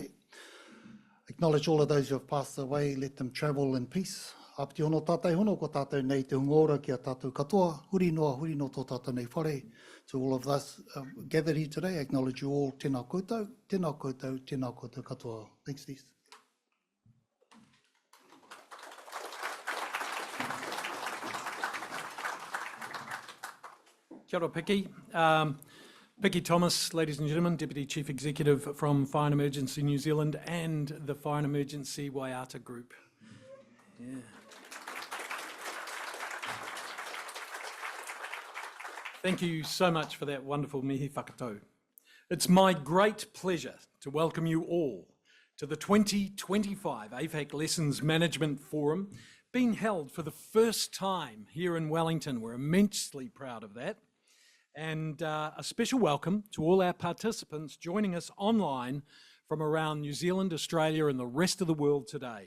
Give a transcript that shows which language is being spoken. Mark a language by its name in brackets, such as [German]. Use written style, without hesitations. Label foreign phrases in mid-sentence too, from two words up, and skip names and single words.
[English] Acknowledge all of those who have passed away, let them travel in peace. [Māori] A piti hono tātou hono ko tātou nei te hunga ora ki a tātou katoa, huri noa tō tātou nei whare. [English] To all of us gathered here today, I acknowledge you all, [Māori] tēnā koutou, tēnā koutou, tēnā koutou katoa. [English] Thanks, Steve. [Māori] Kia ora, Piki. [English] Piki Thomas, ladies and gentlemen, Deputy Chief Executive from Fire and Emergency New Zealand and the Fire and Emergency Waiata Group. Yeah. Thank you so much for that wonderful [Māori] mihi whakatau. [English] It's my great pleasure to welcome you all to the 2025 AFAC Lessons Management Forum, being held for the first time here in Wellington. We're immensely proud of that. And a special welcome to all our participants joining us online from around New Zealand, Australia, and the rest of the world today.